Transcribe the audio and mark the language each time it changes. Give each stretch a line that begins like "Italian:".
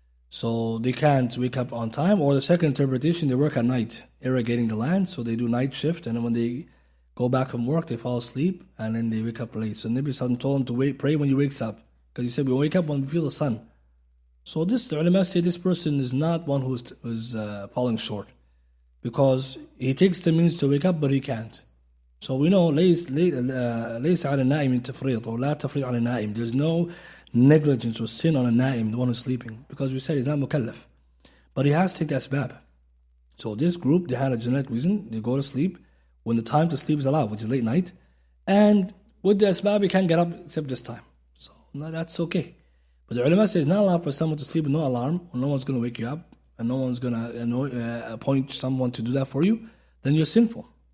English: So they can't wake up on time, or the second interpretation, they work at night, irrigating the land, so they do night shift, and then when they go back from work, they fall asleep, and then they wake up late. So Nabi Sallallahu Alaihi Wasallam told him to pray when he wakes up, because he said we wake up when we feel the sun. So the ulama say this person is not one who is falling short, because he takes the means to wake up, but he can't. So we know
Arabic: ليس على النائم تفريط
English: or
Arabic: لا تفريط على النائم.
English: There's no negligence or sin on a na'im, the one who's sleeping, because we said he's not mukallaf, but he has to take the asbab. So this group, they had a genetic reason, they go to sleep when the time to sleep is allowed, which is late night, and with the asbab he can't get up except this time. So no, that's okay. But the ulama says it's not allowed for someone to sleep with no alarm, or no one's going to wake you up, and no one's going to appoint someone to do that for you, then you're sinful.